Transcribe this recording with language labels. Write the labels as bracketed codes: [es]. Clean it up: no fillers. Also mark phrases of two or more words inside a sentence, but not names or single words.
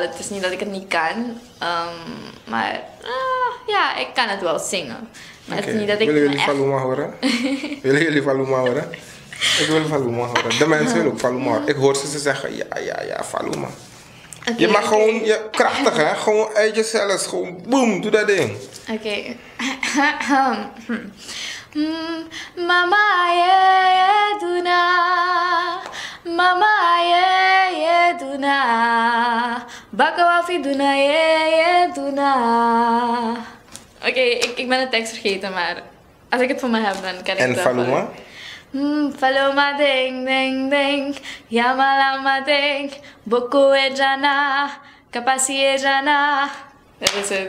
[nl] Het is niet dat ik het niet kan. Maar ja, ik kan het wel zingen. Maar het is niet dat ik willen jullie Faluma horen? Willen jullie Faluma horen? Ik wil Faluma horen. De mensen willen ook Faluma horen. Ik hoor ze zeggen, ja, Faluma. Okay, je mag gewoon, krachtig hè, gewoon uit jezelf, gewoon boem, doe dat ding. Oké. Mama ye duna, mama ye duna, bakawafi duna ye duna. Oké, ik ben de tekst vergeten, maar als ik het voor me heb, dan kan ik het wel. En Faluma? Paloma ding ding ding, yamalama ding, boku ejana, kapasi ejana. Dat is het.